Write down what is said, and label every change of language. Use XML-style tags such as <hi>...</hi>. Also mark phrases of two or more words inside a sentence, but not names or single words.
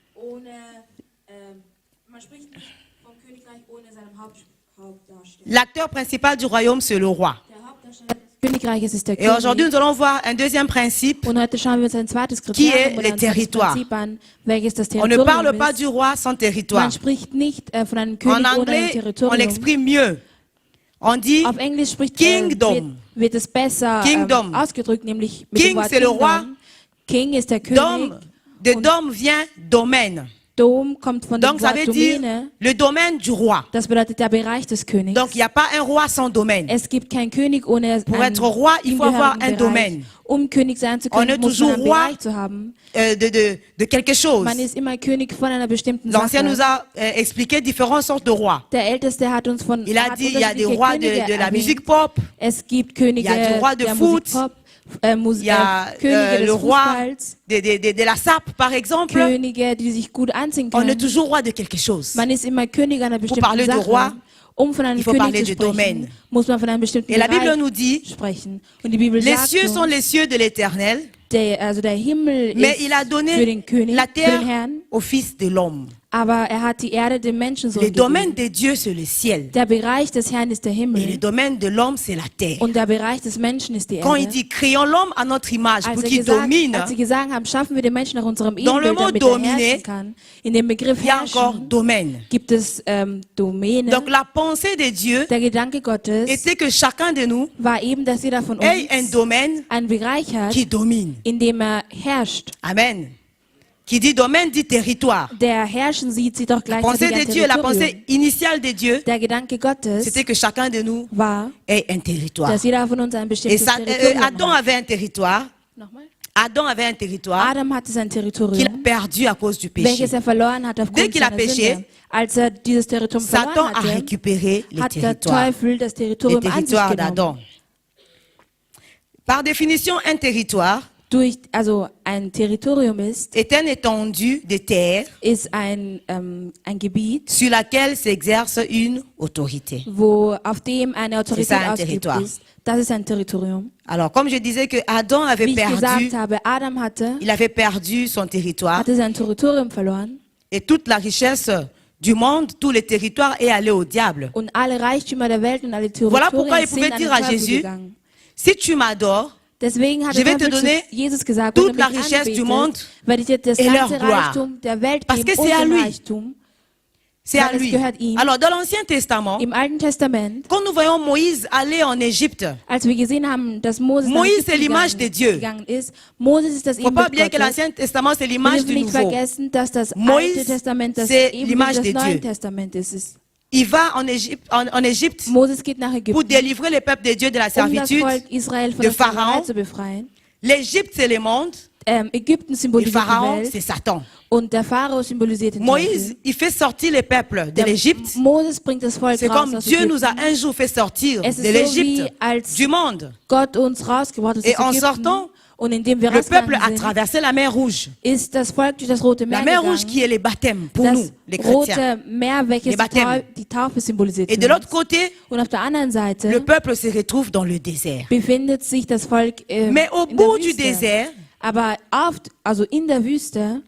<fr>L'acteur principal du royaume, c'est le roi. Et aujourd'hui, nous allons voir un deuxième principe qui est le territoire. On ne parle pas du roi sans territoire. En anglais, on l'exprime mieux. On dit kingdom. Kingdom. King, c'est le roi. Dom, de dom vient domaine.</fr> <de>Dom kommt von</de> <fr>Donc</fr> <de>dem</de> <fr>ça</fr> <de>Wort</de> <fr>veut dire</fr> <de>Domäne.</de> <fr>le domaine du roi.</fr> <de>Das bedeutet der Bereich des Königs.</de> <fr>Donc il n'y a pas un roi sans domaine.</fr> <de>Es gibt keinen König ohne</de> <fr>Pour être roi, il faut avoir un domaine.</fr> <de>König sein zu</de> <fr>On</fr> <de>können,</de> <fr>est</fr> <de>muss man</de> <fr>toujours</fr> <de>einen</de> <fr>roi</fr> <de>Bereich zu haben.</de> <fr>De quelque chose.</fr> <de>Man ist immer König von einer bestimmten</de> <fr>L'ancien</fr> <de>Sache.</de> <fr>nous a expliqué différentes sortes de rois.</fr> <de>Der Älteste hat uns von</de> <fr>Il a dit il y a des</fr> <de>unterschiedliche</de> <fr>rois</fr> <de>Könige</de> <fr>de la</fr> <de>erwähnt.</de> <fr>musique pop.</fr> <de>Es gibt Könige</de> <fr>Il y a du roi de</fr> <de>der</de> <fr>foot.</fr> <de>Musikpop,</de> <fr>Il y a</fr> <de>Könige</de> <fr>le</fr> <de>des</de> <fr>roi</fr> <de>Fußballs,</de> <fr>de la SAP par exemple.</fr> <de>Könige, die sich gut anziehen</de> <fr>On est</fr> <de>können.</de> <fr>toujours roi de quelque chose.</fr> <de>Man ist immer König einer bestimmten</de> <fr>parler de</fr> <de>Sache.</de> <fr>roi,</fr> <de>Von einem</de> <fr>il faut parler</fr> <de>König zu</de> <fr>du domaine.</fr> <de>sprechen, muss man von einem bestimmten</de> <fr>Et la Bible</fr> <de>Bereich</de> <fr>nous dit,</fr> <de>sprechen. Und die Bibel</de> <fr>les</fr> <de>sagt</de> <fr>cieux</fr> <de>uns,</de> <fr>sont les cieux de l'Éternel,</fr> <de>der Himmel</de> <fr>mais</fr> <de>ist</de> <fr>il a</fr> <de>für</de> <fr>donné</fr> <de>den König,</de> <fr>la</fr> <de>für</de> <fr>terre</fr> <de>den Herrn,</de> <fr>au Fils de l'homme.</fr> <de>aber er hat die Erde dem Menschensohn</de> <fr>Le domaine</fr> <de>gegeben.</de> <fr>de Dieu, c'est le ciel.</fr> <de>Der Bereich des Herrn ist der</de> <fr>Et le</fr> <de>Himmel</de> <fr>domaine de l'homme, c'est la terre.</fr> <de>und der Bereich des Menschen ist die</de> <fr>Quand il</fr> <de>Erde.</de> <fr>dit, créons l'homme à notre image pour qu'il domine,</fr> <de>als sie gesagt haben, schaffen wir den Menschen nach unserem</de> <fr>Dans le</fr> <de>Ebenbild,</de> <fr>mot</fr> <de>damit er</de> <fr>dominer,</fr> <de>herrschen kann. In dem Begriff</de> <fr>il y a encore</fr> <de>herrschen</de> <fr>domaine.</fr> <de>gibt es Domäne.</de> <fr>Donc la pensée de Dieu</fr> <de>Der Gedanke Gottes</de> <fr>était que chacun de nous</fr> <de>war eben, dass jeder von</de> <fr>ait un</fr> <de>uns</de> <fr>domaine</fr> <de>einen Bereich hat,</de> <fr>qui domine.</fr> <de>in dem herrscht.</de> <fr>Amen. Qui dit domaine dit territoire.</fr> <de>Der Herrschen sieht sie doch</de> <fr>La</fr> <de>gleichzeitig</de> <fr>pensée de</fr> <de>ein</de> <fr>Dieu, la</fr> <de>Territorium.</de> <fr>pensée initiale de Dieu,</fr> <de>Der Gedanke Gottes</de> <fr>c'était que chacun de nous</fr> <de>war,</de> <fr>ait un territoire.</fr> <de>dass jeder von uns ein</de> <fr>Et</fr> <de>bestimmtes Territorium</de> <fr>Adam</fr> <de>hat.</de> <fr>avait un territoire.</fr> <de>Nochmal?</de> <fr>Adam avait un territoire</fr> <de>Adam hatte sein</de> <fr>qu'il a</fr> <de>Territorium,</de> <fr>perdu à cause du péché.</fr> <de>welches er verloren hat</de> <fr>Dès</fr> <de>aufgrund</de> <fr>qu'il a</fr> <de>seiner</de> <fr>péché,</fr> <de>Sünde. Als er dieses Territorium</de> <fr>Satan</fr> <de>verloren</de> <fr>a</fr> <de>hatte,</de> <fr>récupéré le</fr> <de>hat der</de> <fr>territoire.</fr> <de>Teufel das</de> <fr>Le</fr> <de>Territorium an sich</de> <fr>territoire</fr> <de>genommen.</de> <fr>d'Adam. Par définition, un territoire</fr> <de>ein Territorium</de> <fr>est une étendue de terre</fr> <de>ist ein Gebiet,</de> <fr>sur laquelle s'exerce une autorité.</fr> <de>Auf dem eine Autorität ausgeübt ist. Das ist ein Territorium.</de> <fr>Alors, comme je disais que Adam avait</fr> <de>Wie ich</de> <fr>perdu,</fr> <de>gesagt habe, Adam</de> <fr>il avait perdu son territoire</fr> <de>hatte sein Territorium verloren.</de> <fr>et toute la richesse du monde, tous les territoires est allé au diable.</fr> <de>Und alle Reichtümer der Welt und alle</de> <fr>Voilà pourquoi il</fr> <de>Territorien</de> <fr>pouvait</fr> <de>sind an</de> <fr>dire</fr> <de>den</de> <fr>à</fr> <de>Teufel</de> <fr>Jésus,</fr> <de>gegangen.</de> <fr>si tu m'adores,</fr> <de>Deswegen hat</de> <fr>je vais</fr> <de>der</de> <fr>te</fr> <de>Teufel</de> <fr>donner</fr> <de>zu Jesus gesagt,</de> <fr>toute</fr> <de>wenn du</de> <fr>la</fr> <de>mich</de> <fr>richesse du monde</fr> <de>anbetest, werde ich dir das</de> <fr>et leur</fr> <de>ganze</de> <fr>gloire.</fr> <de>Reichtum der Welt</de> <fr>Parce</fr> <de>geben</de> <fr>que</fr> <de>und</de> <fr>c'est à</fr> <de>den</de> <fr>lui.</fr> <de>Reichtum.</de> <fr>c'est à</fr> <de>Weil es</de> <fr>lui.</fr> <de>gehört ihm.</de> <fr>Alors, dans l'Ancien Testament,</fr> <de>Im Alten Testament,</de> <fr>quand nous voyons Moïse aller en Égypte,</fr> <de>als wir gesehen haben, dass Moses nach</de> <fr>Moïse,</fr> <de>Ägypten</de> <fr>c'est l'image de Dieu.</fr> <de>gegangen ist, Moses ist das</de> <fr>il ne faut pas oublier</fr> <de>Ebenbild</de> <fr>que</fr> <de>Gottes.</de> <fr>l'Ancien Testament, c'est</fr> <de>Wir</de> <fr>l'image</fr> <de>dürfen</de> <fr>du</fr> <de>nicht</de> <fr>Nouveau.</fr> <de>vergessen, dass das</de> <fr>Moïse,</fr> <de>Alte Testament das</de> <fr>c'est</fr> <de>Ebenbild</de> <fr>l'image</fr> <de>des</de> <fr>de</fr> <de>Neuen</de> <fr>Dieu.</fr> <de>Testamentes ist.</de> <fr>Il va en Égypte</fr> <de>Moses geht nach</de> <fr>pour</fr> <de>Ägypten,</de> <fr>délivrer le peuple de Dieu de la</fr> <de>das</de> <fr>servitude.</fr> <de>Volk Israel von</de> <fr>de</fr> <de>der Sklaverei</de> <fr>Pharaon.</fr> <de>zu befreien.</de> <fr>L'Égypte, c'est le monde.</fr> <de>Ägypten</de> <fr>Et</fr> <de>symbolisiert die</de> <fr>Pharaon,</fr> <de>Welt</de> <fr>c'est Satan.</fr> <de>und der Pharao symbolisiert den</de> <fr>Moïse,</fr> <de>Teufel.</de> <fr>il fait sortir le peuple de l'Égypte.</fr> <de>Moses bringt das Volk</de> <fr>C'est</fr> <de>raus</de> <fr>comme</fr> <de>aus</de> <fr>Dieu nous a</fr> <de>Ägypten.</de> <fr>un jour fait sortir</fr> <de>Es</de> <fr>de</fr> <de>ist so</de> <fr>l'Égypte,</fr> <de>wie als</de> <fr>du monde.</fr> <de>Gott uns rausgebracht hat</de> <fr>Et</fr> <de>aus</de> <fr>en</fr> <de>Ägypten.</de> <fr>sortant,</fr> <de>Und indem wir</de> <fr>le peuple a</fr> <de>rausgegangen sind,</de> <fr>traversé la mer Rouge.</fr> <de>ist das Volk durch das Rote Meer</de> <fr>La mer Rouge</fr> <de>gegangen.</de> <fr>qui est le baptême pour nous,</fr> <de>Das</de> <fr>les chrétiens.</fr> <de>Rote Meer, welches</de> <fr>Les baptêmes.</fr> <de>die Taufe symbolisiert.</de> <fr>Et</fr> <de>für</de> <fr>de l'autre</fr> <de>uns.</de> <fr>côté,</fr> <de>Und auf der anderen</de> <fr>le</fr> <de>Seite</de> <fr>peuple se retrouve dans le désert.</fr> <de>befindet sich das Volk</de> <fr>Mais au</fr> <de>in der</de> <fr>bout du</fr> <de>Wüste.</de> <fr>désert,</fr> <de>Aber also in der Wüste,</de>